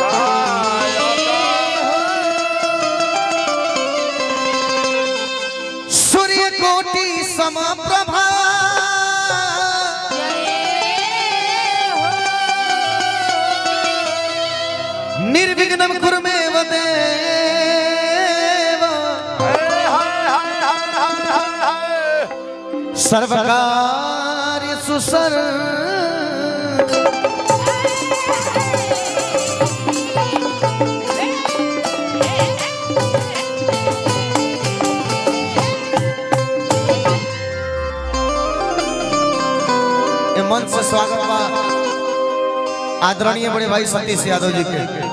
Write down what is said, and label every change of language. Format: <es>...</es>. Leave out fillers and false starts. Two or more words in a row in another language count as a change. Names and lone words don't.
<sa>सूर्य कोटि समप्रभा निर्विघ्नं कुरु मे देव सर्वकार सुसर</sa> <bho>मन से स्वागत बा आदरणीय बड़े भाई सतीश यादव जी के।</bho>